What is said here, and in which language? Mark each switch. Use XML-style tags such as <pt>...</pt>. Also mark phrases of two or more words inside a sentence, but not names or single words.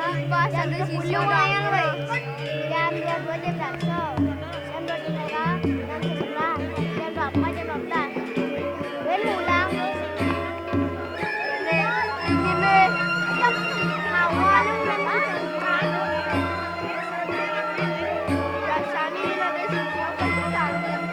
<su>Jam 10 lumayan weh. Jam 2 jam 1. Jam 2 jam 3, jam 11, jam 12 jam 12.</su> <vi>Đến mùa lan. Nè, nhìn nè. Màu hoa nó lên đó. Rồi sáng đi là để xuống kéo cái chỗ đàn đi.</vi>